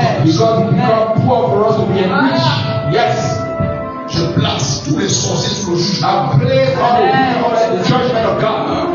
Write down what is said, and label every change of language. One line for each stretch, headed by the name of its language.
English: Because it become poor for us to be enriched. Yes.
French: Je place tous les sorciers sous le jugement.
English: I pray on the judgment of God.